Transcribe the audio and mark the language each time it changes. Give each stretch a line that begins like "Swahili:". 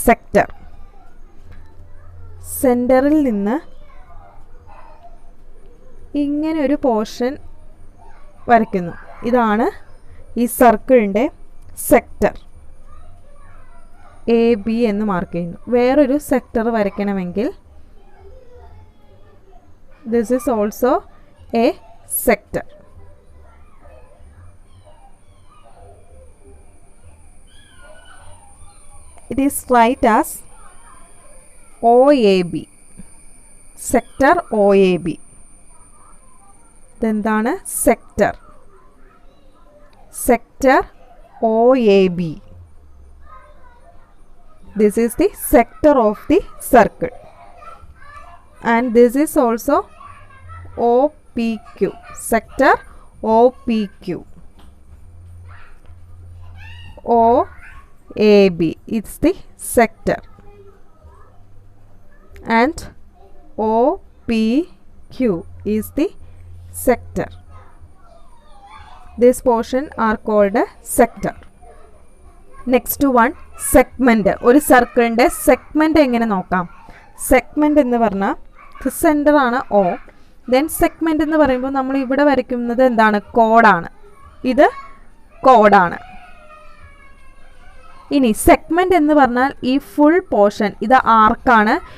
Malayalam: Sector സെൻറ്ററിൽ നിന്ന് ഇങ്ങനെ ഒരു പോർഷൻ വരയ്ക്കുന്നു. ഇതാണ് ഈ സർക്കിളിൻ്റെ സെക്ടർ. AB എന്ന് മാർക്ക് ചെയ്യുന്നു. വേറൊരു sector വരയ്ക്കണമെങ്കിൽ
English: this is also a sector. It is write as OAB, sector OAB.
Malayalam: ഇതെന്താണ്? Sector. Sector OAB.
English: This is the sector of the circle. And this is also OPQ, sector OPQ. OAB, it's the sector. And OPQ is the sector. This portion are called a sector. Next one segment.
Malayalam: ഒരു സർക്കിളിൻ്റെ segment എങ്ങനെ നോക്കാം? Segment എന്ന് പറഞ്ഞാൽ centre ആണ് O. Then segment എന്ന് പറയുമ്പോൾ നമ്മൾ ഇവിടെ വരയ്ക്കുന്നത് എന്താണ്? കോഡാണ്. ഇത് കോഡാണ്. ഇനി സെഗ്മെൻറ്റ് എന്ന് പറഞ്ഞാൽ ഈ ഫുൾ പോർഷൻ, ഇത് ആർക്കാണ്.